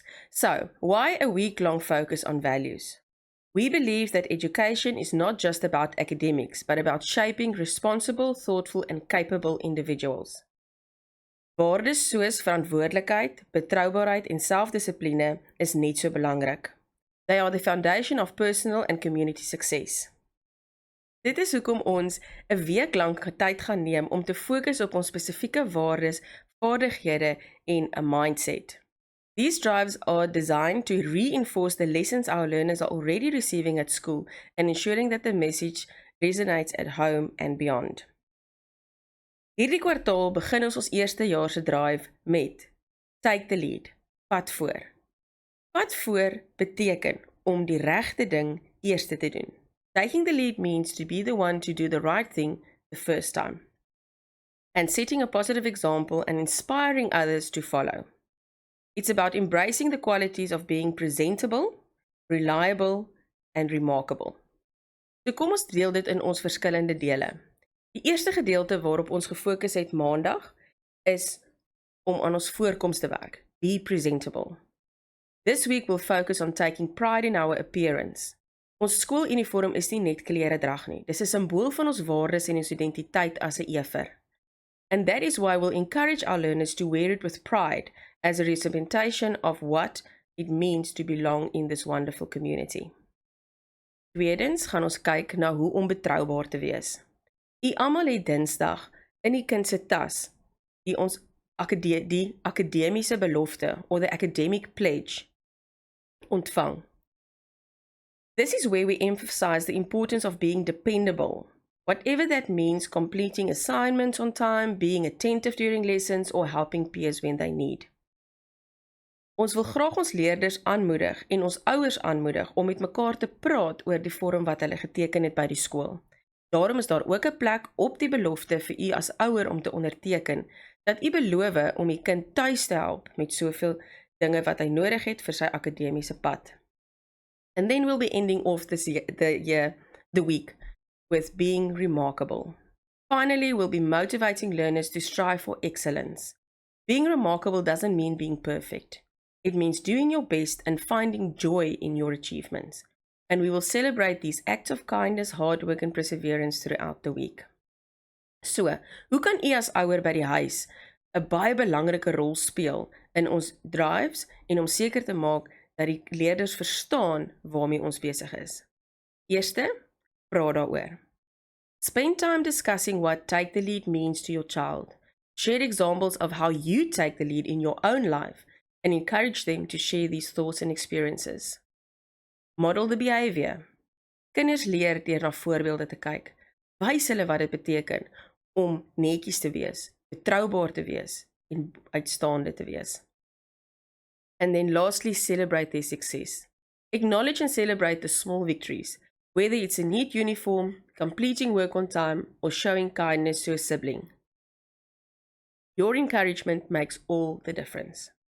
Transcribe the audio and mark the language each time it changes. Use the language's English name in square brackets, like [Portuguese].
[English] So, why a week-long focus on values? We believe that education is not just about academics, but about shaping responsible, thoughtful, and capable individuals. [Afrikaans] Waardes soos verantwoordelikheid, betroubaarheid en selfdissipline is net so belangrik. [English] They are the foundation of personal and community success. [Afrikaans] Dit is hoekom ons 'n week lank tyd gaan neem om te fokus op ons spesifieke waardes, vaardighede en 'n mindset. [English] These drives are designed to reinforce the lessons our learners are already receiving at school and ensuring that the message resonates at home and beyond. [Afrikaans] Hierdie kwartaal begin ons eerste jaar se drive met Take the Lead, vat voor. Vat voor beteken om die regte ding eers te doen. [English] Taking the lead means to be the one to do the right thing the first time. And setting a positive example and inspiring others to follow. It's about embracing the qualities of being presentable, reliable, and remarkable. [Afrikaans] So kom ons deel dit in ons verskillende dele. Die eerste gedeelte waarop ons gefokus het maandag is om aan ons voorkoms te werk. [English] Be presentable. This week we'll focus on taking pride in our appearance. [Afrikaans] Ons skooluniform is nie net kleredrag nie. Dis 'n simbool van ons waardes en ons identiteit as 'n Effer. [English] And that is why we'll encourage our learners to wear it with pride as a representation of what it means to belong in this wonderful community. [Afrikaans] Tweedens gaan ons kyk na hoe om betroubaar te wees. U almal het Dinsdag in die kind se tas die akademiese belofte [English] or the academic pledge [Afrikaans] ontvang. [English] This is where we emphasize the importance of being dependable. Whatever that means, completing assignments on time, being attentive during lessons, or helping peers when they need. [Afrikaans] Ons wil graag ons leerders aanmoedig en ons ouers aanmoedig om met mekaar te praat oor die vorm wat hulle geteken het by die skool. Daarom is daar ook 'n plek op die belofte vir u as ouer om te onderteken dat u beloof om u kind tuis te help met soveel dinge wat hy nodig het vir sy akademiese pad. [English] And then we'll be ending off the week with being remarkable. Finally, we'll be motivating learners to strive for excellence. Being remarkable doesn't mean being perfect. It means doing your best and finding joy in your achievements. And we will celebrate these acts of kindness, hard work and perseverance throughout the week. [Afrikaans] So, hoe kan u as ouer by die huis 'n baie belangrike rol speel in ons drives en om seker te maak dat die leerders verstaan waarmee ons besig is? Eerste, praat daaroor. [English] Spend time discussing what take the lead means to your child. Share examples of how you take the lead in your own life and encourage them to share these thoughts and experiences. Model the behavior. [Afrikaans] Kinders leer deur na voorbeelde te kyk. Wys hulle wat dit beteken om netjies te wees, betroubaar te wees, en uitstaande te wees. [English] And then lastly, celebrate their success. Acknowledge and celebrate the small victories, whether it's a neat uniform, completing work on time, or showing kindness to a sibling. Your encouragement makes all the difference.